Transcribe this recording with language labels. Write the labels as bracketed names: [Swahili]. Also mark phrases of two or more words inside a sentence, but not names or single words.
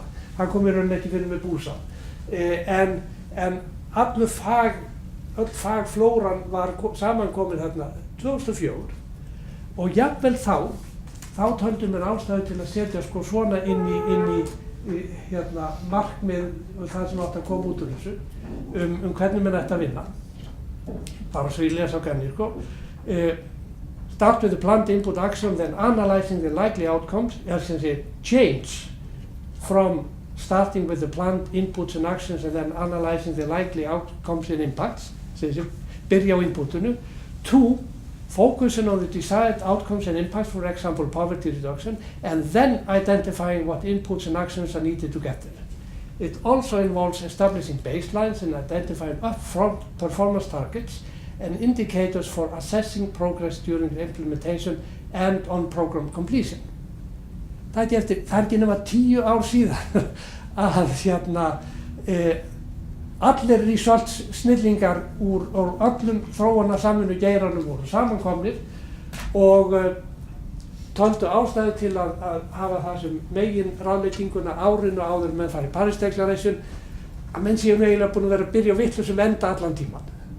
[Icelandic] Það kom í rauninni ekki fyrir með búsa. En öll fagflóran var samankomin þarna 2004 og jafnvel þá töldum við ástæðu til að setja svona inn í markmið það sem átt að koma út úr þessu hvernig menn ætti að vinna. Bara svo ég lesa á ganni, [English] Start with the planned input action, then analyzing the likely outcomes, change from starting with the planned inputs and actions and then analyzing the likely outcomes and impacts, [Icelandic] byrja á inputinu, [English] to focusing on the desired outcomes and impacts, for example, poverty reduction, and then identifying what inputs and actions are needed to get there. It also involves establishing baselines and identifying upfront performance targets and indicators for assessing progress during the implementation and on program completion. [Icelandic] Það er ekki nema 10 ár síðan að allir snillingar úr öllum þróunarsamvinnu geiranum voru samankomnir og töldu ástæðu til að hafa það sem megin ráðlegginguna árinu áður menn fara í Paris Declaration að menn séu eiginlega búin að vera að byrja á vitlausum enda allan tíman.